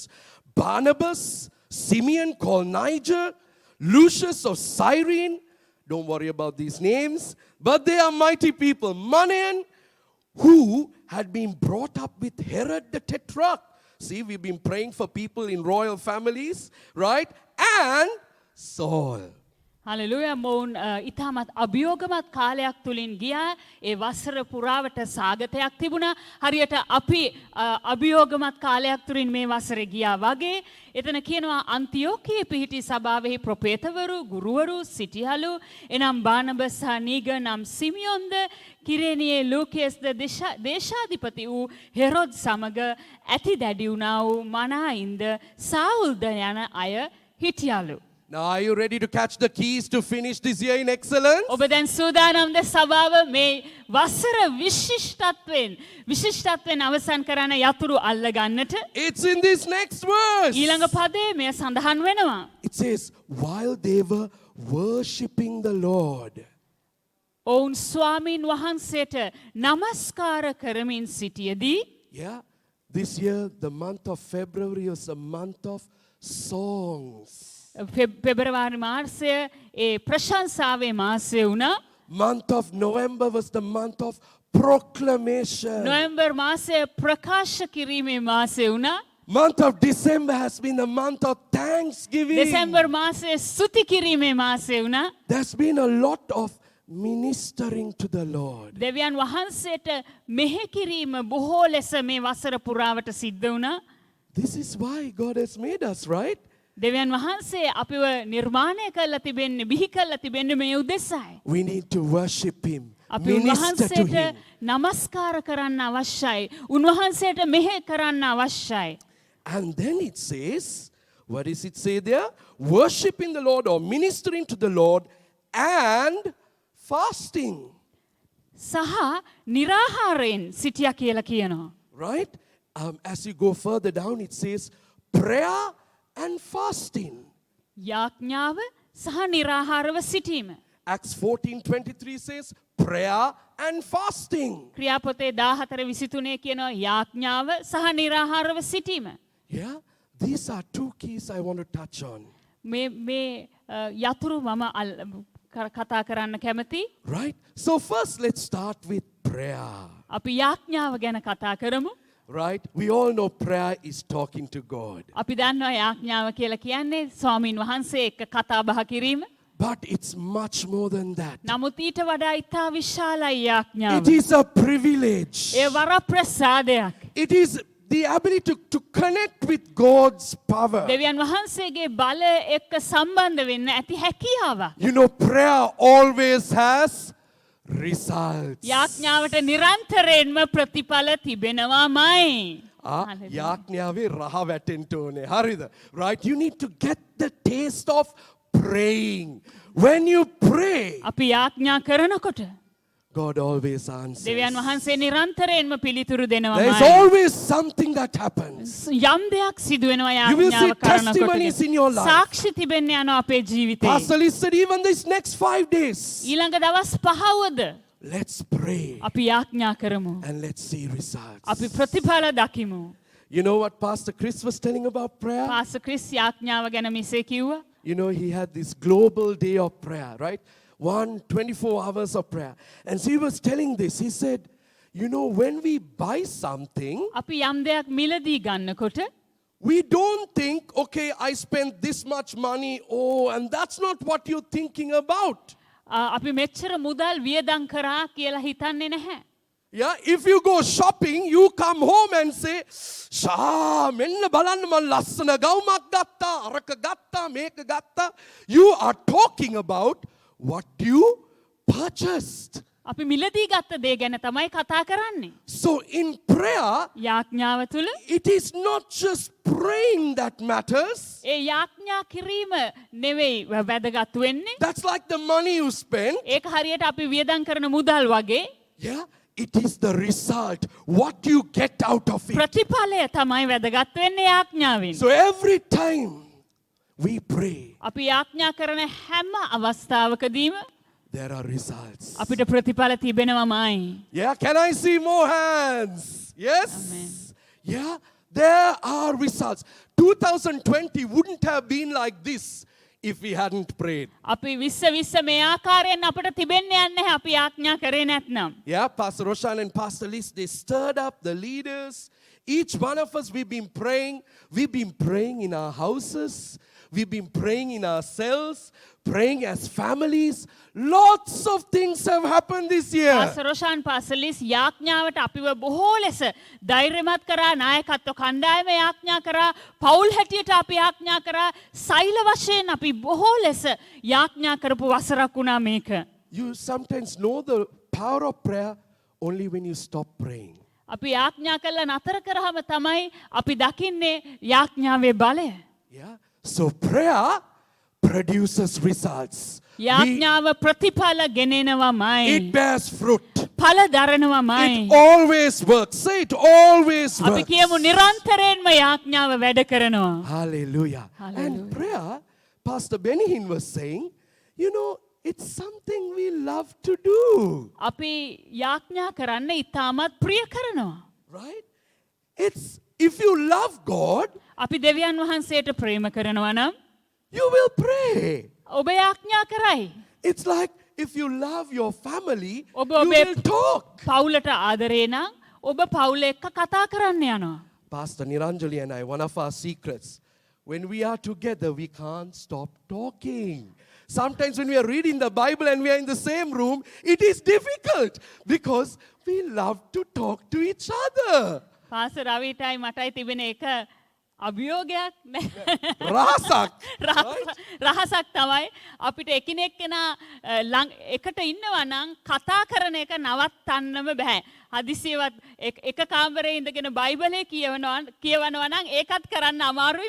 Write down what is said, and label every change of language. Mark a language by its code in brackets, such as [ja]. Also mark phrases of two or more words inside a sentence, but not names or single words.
[en] Barnabas, Simeon called Niger, Lucius of Cyrene. Don't worry about these names. But they are mighty people. Manaen, who had been brought up with Herod the Tetrarch. See, we've been praying for people in royal families, right? And Saul. [si] හලෙලූයා. මොවුන් ඉතාමත් අභියෝගමත් කාලයක් තුලින් ගියා. ඒ වසර පුරාවට සාගතයක් තිබුණා. හරියට අපි අභියෝගමත් කාලයක් තුලින් මේ වසරේ ගියා වගේ. එතන කියනවා අන්තිෝකියේ පිහිටි සභාවෙහි ප්‍රොපේතවරු, ගුරුවරු සිටියලු. එනම් බානබස් සහ නීගර් නම් සිමියොන්ද, කිරේනියේ ලූකියස්ද දේශාධිපති වූ හෙරොද් සමග ඇති දැඩි වුණා වූ මනායින්ද සාවුල්ද යන අය හිටියලු. [en] Now, are you ready to catch the keys to finish this year in excellence? [si] ඔබ දැන් සූදානම්ද සභාව මේ වසර විශිෂ්ටත්වයෙන් අවසන් කරන යතුරු අල්ල ගන්නට? [en] It's in this next verse. [si] ඊළඟ පදයේ මෙය සඳහන් වෙනවා. [en] It says, while they were worshiping the Lord. [si] ඔවුන් ස්වාමීන් වහන්සේට නමස්කාර කරමින් සිටියදී [en] Yeah, this year, the month of February was a month of songs. [si] පෙබරවාරි මාසය ඒ ප්‍රශංසාවේ මාසය වුණා. [en] Month of November was the month of proclamation. [si] නොවැම්බර් මාසය ප්‍රකාශ කිරීමේ මාසය වුණා. [en] Month of December has been the month of thanksgiving. [si] දෙසැම්බර් මාසය ස්තුති කිරීමේ මාසය වුණා. [en] There's been a lot of ministering to the Lord. [si] දෙවියන් වහන්සේට මෙහෙ කිරීම බොහෝ ලෙස මේ වසර පුරාවට සිද්ධ වුණා. [en] This is why God has made us, right? [si] දෙවියන් වහන්සේ අපිව නිර්මාණය කරලා තිබෙන්නේ බිහි කරලා තිබෙන්නේ මේ උදෙසායි. [en] We need to worship Him, [si] අපි [en] minister to [si] උන්වහන්සේට [en] Him. [si] නමස්කාර කරන්න අවශ්‍යයි. උන්වහන්සේට මෙහෙ කරන්න අවශ්‍යයි. [en] And then it says, what does it say there? Worshiping the Lord or ministering to the Lord and fasting. [si] සහ निराහාරයෙන් සිටියා කියලා කියනවා. [en] Right? As you go further down, it says prayer and fasting. [si] යාඥාව සහ निराහාරව සිටීම. [en] Acts 14:23 says prayer and fasting. [si] ක්‍රියාපොතේ 14:23 කියනවා යාඥාව සහ निराහාරව සිටීම. [en] Yeah? These are two keys I want to touch on. [si] මේ යතුරු මම කතා කරන්න කැමති. [en] Right? So first let's start with prayer. [si] අපි යාඥාව ගැන කතා කරමු. [en] Right? We all know prayer is talking to God. [si] අපි දන්නවා යාඥාව කියලා කියන්නේ ස්වාමින් වහන්සේ එක්ක කතා බහ කිරීම. [en] But it's much more than that. [si] නමුත් ඊට වඩා ඉතා විශාලයි යාඥාව. [en] It is a privilege. [si] ඒ වරප්‍රසාදයක්. [en] It is the ability to connect with God's power. [si] දෙවියන් වහන්සේගේ බලය එක්ක සම්බන්ධ වෙන්න ඇති හැකියාව. [en] You know, prayer always has results. [si] යාඥාවට නිරන්තරයෙන්ම ප්‍රතිඵල තිබෙනවාමයි. යාඥාවේ රහ වැටෙන්න ඕනේ. හරිද? [en] Right? You need to get the taste of praying. When you pray, [si] අපි යාඥා කරනකොට [en] God always answers. [si] දෙවියන් වහන්සේ නිරන්තරයෙන්ම පිළිතුරු [en] There is [si] දෙනවාමයි. [en] always something that happens. [si] යම් දෙයක් සිදු වෙනවා [en] You will see [si] යාඥාව කරනකොට. [en] testimonies in your life. [si] සාක්ෂි තිබෙන්න යනවා අපේ ජීවිතේ. [en] Pastor Lee said, even this next 5 days, [si] ඊළඟ දවස් 5වද [en] let's pray [si] අපි යාඥා කරමු. [en] and let's see results. [si] අපි ප්‍රතිඵල දකිමු. [en] You know what Pastor Chris was telling about prayer? [si] පාස ක්‍රිස් යාඥාව ගැන මිසේ කිව්වා. [en] You know, he had this global day of prayer, right? 24 hours of prayer. And so he was telling this. He said, you know, when we buy something, [si] අපි යම් දෙයක් මිලදී ගන්නකොට [en] we don't think, okay, I spent this much money. Oh, and that's not what you're thinking about. [si] අපි මෙච්චර මුදල් වියදම් කරා කියලා හිතන්නේ නැහැ. [en] Yeah, if you go shopping, you come home and say, Shah, [si] මෙන්න බලන්න මං ලස්සන ගවුමක් ගත්තා, අරක ගත්තා, මේක ගත්තා. [en] You are talking about what you purchased. [si] අපි මිලදී ගත්ත දේ ගැන තමයි කතා කරන්නේ. [en] So in prayer, [si] යාඥාව තුළ [en] it is not just praying that matters. [si] ඒ යාඥා කිරීම නෙවෙයි වැදගත් වෙන්නේ. [en] That's like the money you spend. [si] ඒක හරියට අපි වියදම් කරන මුදල් වගේ. [en] Yeah, it is the result, what you get out of it. [si] ප්‍රතිඵලය තමයි වැදගත් වෙන්නේ යාඥාවෙන්. [en] So every time we pray, [si] අපි යාඥා කරන හැම අවස්ථාවකදීම [en] there are results. [si] අපිට ප්‍රතිඵල තිබෙනවමයි. [en] Yeah, can I see more hands? Yes? Amen. Yeah, there are results. 2020 wouldn't have been like this if we hadn't prayed. [si] අපි 2020 මේ ආකාරයෙන් අපිට තිබෙන්න යන්නේ අපි යාඥා කරේ නැත්නම්. [en] Yeah, Pastor Roshan and Pastor Liz, they stirred up the leaders. Each one of us, we've been praying. We've been praying in our houses. We've been praying in our cells, praying as families. Lots of things have happened this year. [si] පාසර් රොෂාන් පාසලිස් යාඥාවට අපිව බොහෝ ලෙස ධෛර්යමත් කරා, නායකත්ව කණ්ඩායම යාඥා කරා, පවුල් හැටියට අපි යාඥා කරා, සෛල වශයෙන් අපි බොහෝ ලෙස යාඥා කරපු වසරක් වුණා මේක. [en] You sometimes know the power of prayer only when you stop praying. [si] අපි යාඥා කළා නතර කරාම තමයි අපි දකින්නේ යාඥාවේ බලය. [en] Yeah. So prayer produces results. [si] යාඥාව ප්‍රතිඵල ගෙනෙනවමයි. [en] It bears fruit. [si] ඵල දරනවමයි. [en] It always works. Say it always [si] අපි [en] works. [si] කියමු නිරන්තරයෙන්ම යාඥාව වැඩ කරනවා. [en] Hallelujah. Hallelujah. And prayer, Pastor Benihin was saying, you know, it's something we love to do. [si] අපි යාඥා කරන්න ඉතාමත් ප්‍රිය කරනවා. [en] Right? It's, if you love God, [si] අපි දෙවියන් වහන්සේට ප්‍රේම කරනවා නම් [en] you will pray. [si] ඔබ යාඥා කරයි. [en] It's like if you love your family, [si] ඔබ [en] you [si] ඔබේ [en] will talk. [si] පවුලට ආදරේ නම් ඔබ පවුල එක්ක කතා කරන්න යනවා. [en] Pastor Niranjali and I, one of our secrets, when we are together, we can't stop talking. Sometimes when we are reading the Bible and we are in the same room, it is difficult because we love to talk to each other. [si] පාස රවිටයි මටයි තිබෙන එක අභියෝගයක් Rasak. රහසක් තමයි අපිට එකිනෙකනා එකට ඉන්නවා නම් කතා කරන එක නවත්තන්නම බෑ. හදිසියවත් එක කාමරේ ඉඳගෙන බයිබලේ කියවනවා නම් ඒකත් කරන්න අමාරුයි.